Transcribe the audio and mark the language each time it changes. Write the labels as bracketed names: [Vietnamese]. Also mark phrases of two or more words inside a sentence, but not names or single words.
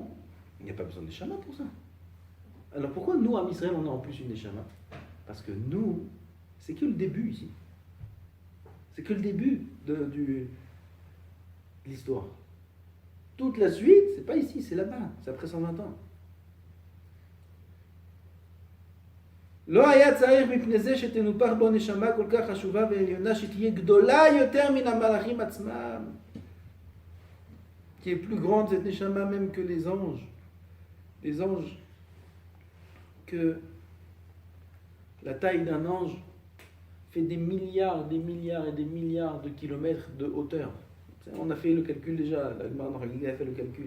[French] Il n'y a pas besoin de Neshama pour ça. Alors pourquoi nous, à Israël, on a en plus une Neshama? Parce que nous, c'est que le début ici. C'est que le début de l'histoire. Toute la suite, c'est pas ici, c'est là-bas. C'est après 120 ans. [Hebrew] לא היה צריך מפני זה שתנופח בו נשמה כל כך חשובה ועליונה שתהיה גדולה יותר מן המלאכים עצמם. [French] Qui est plus grande cette neshama même que les anges. Les anges, que la taille d'un ange fait des milliards et des milliards de kilomètres de hauteur. On a fait le calcul déjà, la Gemara a fait le calcul.